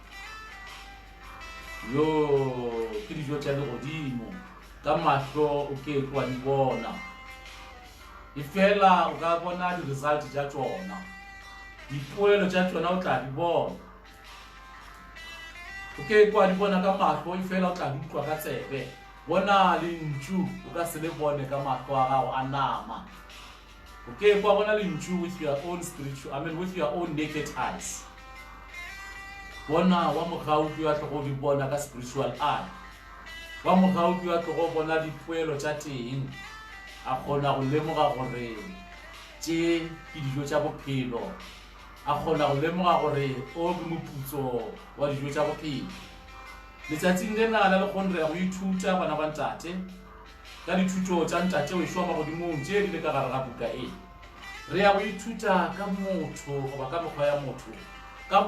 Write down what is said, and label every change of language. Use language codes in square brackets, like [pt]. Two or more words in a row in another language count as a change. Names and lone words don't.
[nso] yo ke dijo tša legodimo ka mahlo o ke tloa di bona e fela o ka bona di-result tša tšona dipoelo tša tšona o tla di bona o ke kwa di bona ka mahlo e fela o tla di utlwa ka tsebe bona lentšu o ka se le bone ka mahlo a gago a nama o ke kwa bona lentšu [en] with your own naked eyes [nso] bona wa mogaupi wa tlogo di bona ka [en] spiritual eye [nso] wa mogaupi wa tlogo bona dipoelo tša teng a kgona go lemoga gore tše ke dijo tša bophelo a kgona go lemoga gore o ke moputso wa dijo tša bophelo letšatšing lena la lekgone re ya go ithuta bana ba ntate ka dithuto tša ntate o šwa magodimong tše di le ka gare ga buka e re ya go ithuta ka motho goba ka mekgwa ya motho ka